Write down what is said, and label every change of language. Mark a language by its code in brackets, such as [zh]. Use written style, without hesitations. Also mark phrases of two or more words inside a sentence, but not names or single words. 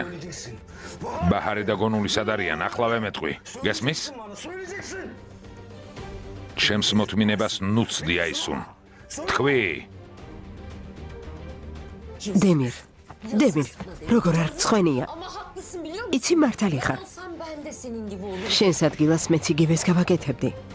[ka] ბაჰარი და გონული სად არიან? ახლავე მეტყვი. გესმის? ჩემს მოთმინებას ნუცდი აისუნ. თქვი. დემირ, როგორ არ ცხენია? [tr] Ama haklısın biliyor musun? [ka] იცი მართალი ხარ. [tr] Olsam ben de senin gibi olurum. [ka] შენს ადგილას მეც იგივეს გავაკეთებდი.